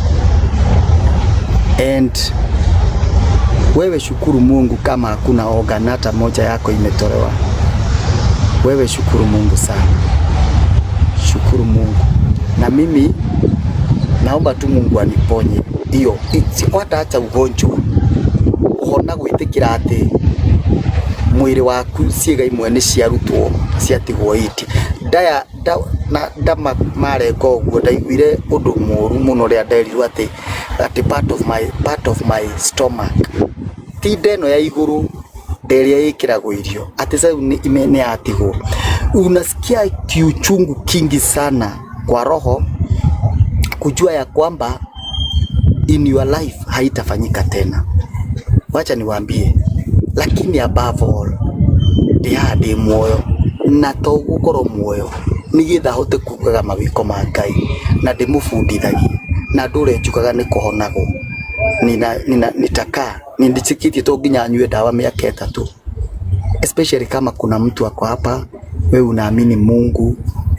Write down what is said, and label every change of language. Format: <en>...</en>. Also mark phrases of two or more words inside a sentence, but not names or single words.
<sw>And wewe shukuru Mungu kama hakuna organ hata moja yako imetolewa. Wewe shukuru Mungu sana. Shukuru Mungu. Na mimi naomba tu Mungu aniponye. Hiyo hata acha ugonjwa.</sw> <ki>Hona gwitikira ati mwiri waku ciega imwe ni ciarutwo ciatigwo iti. Na mareko guo ndaiguire undu muru muno ria nderirwo ati</ki> <en>part of my stomach</en> <ki>ti ndeno ya iguru nderia ikiragwo irio ati sasa ni atigwo.</ki> <sw>Unasikia kiuchungu kingi sana kwa roho kujua ya kwamba</sw> <en>in your life</en> <sw>haitafanyika tena. Wacha niwaambie, lakini</sw> <en>above all</en> <ki>ndi moyo na to gukoro moyo nigitha hote kugaga mawiko ma Ngai na ndimufundithagia na ndure njukaga ni kuhonago nitaka nindichikitie to nginya nyue dawa miaka 3, especially</ki> <sw>kama kuna mtu wako hapa wewe unaamini Mungu</sw>